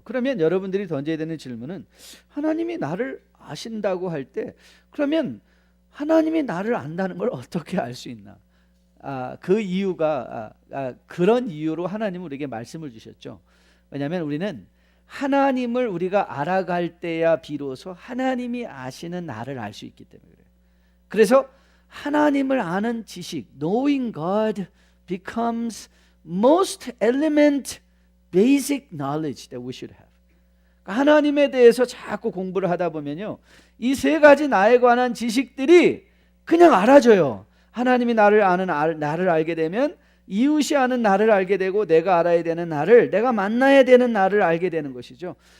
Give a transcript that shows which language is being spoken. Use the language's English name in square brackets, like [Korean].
[Korean] 그러면 여러분들이 던져야 되는 질문은, 하나님이 나를 아신다고 할 때 그러면 하나님이 나를 안다는 걸 어떻게 알 수 있나? 그 이유가 그런 이유로 하나님은 우리에게 말씀을 주셨죠. 왜냐하면 우리는 하나님을 우리가 알아갈 때야 비로소 하나님이 아시는 나를 알 수 있기 때문에 그래요. 그래서 하나님을 아는 지식, [English] knowing God becomes most element basic knowledge that we should have. [Korean] 하나님에 대해서 자꾸 공부를 하다 보면요, 이 세 가지 나에 관한 지식들이 그냥 알아져요. 하나님이 나를 아는 나를 알게 되면 이웃이 아는 나를 알게 되고, 내가 알아야 되는 나를, 내가 만나야 되는 나를 알게 되는 것이죠.